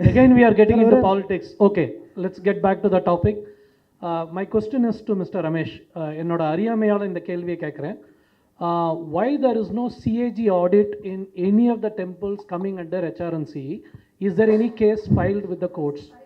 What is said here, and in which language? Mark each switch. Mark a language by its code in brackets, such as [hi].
[en] Again we are getting into politics. Okay, let's get back to the topic. My question is to Mr. Ramesh. [ta] என்னோட அறியாமையால இந்த கேள்வியை கேட்குறேன். [en] Why there is no CAG audit in any of the temples coming under HRNC? Is there any case filed with the courts?